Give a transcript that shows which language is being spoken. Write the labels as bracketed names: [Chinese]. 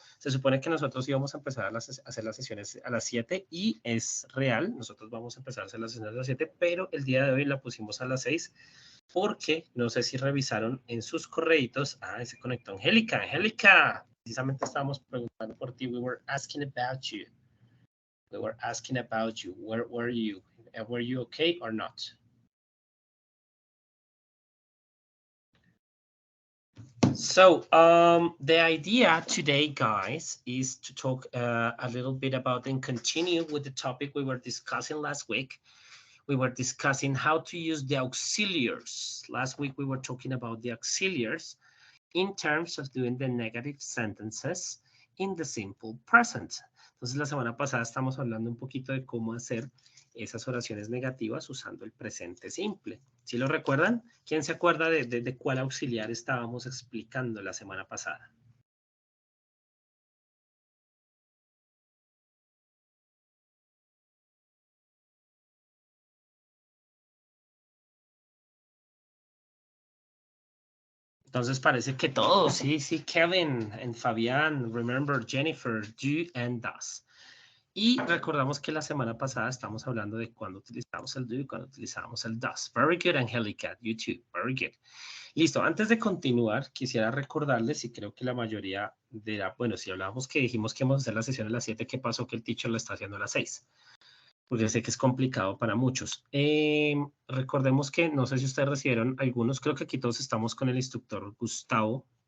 [Spanish] Se supone que nosotros íbamos a empezar a hacer las sesiones a las 7 y es real, nosotros vamos a empezar a hacer las sesiones a las 7, pero el día de hoy la pusimos a las 6 porque no sé si revisaron en sus correitos. Se conectó Angélica. Angélica, precisamente estábamos preguntando por ti. [English] We were asking about you. Where were you? Were you okay or not? So the idea today, guys, is to talk a little bit about and continue with the topic we were discussing last week. We were discussing how to use the auxiliaries. Last week we were talking about the auxiliaries in terms of doing the negative sentences in the simple present. [Spanish] Entonces, la semana pasada estamos hablando un poquito de cómo hacer esas oraciones negativas usando el presente simple. ¿Sí lo recuerdan? ¿Quién se acuerda de cuál auxiliar estábamos explicando la semana pasada? Entonces parece que todos, sí, Kevin and Fabián, [English] remember Jennifer, do and does. [Spanish] Y recordamos que la semana pasada estamos hablando de cuando utilizamos el do y cuando utilizamos el does. [English] Very good, Angelica, you too, very good. [Spanish] Listo, antes de continuar, quisiera recordarles, y creo que la mayoría dirá, bueno, si hablábamos que dijimos que íbamos a hacer la sesión a las 7, ¿qué pasó que el teacher lo está haciendo a las 6? Porque sé que es complicado para muchos. Recordemos que, no sé si ustedes recibieron algunos, creo que aquí todos estamos con el instructor Gustavo.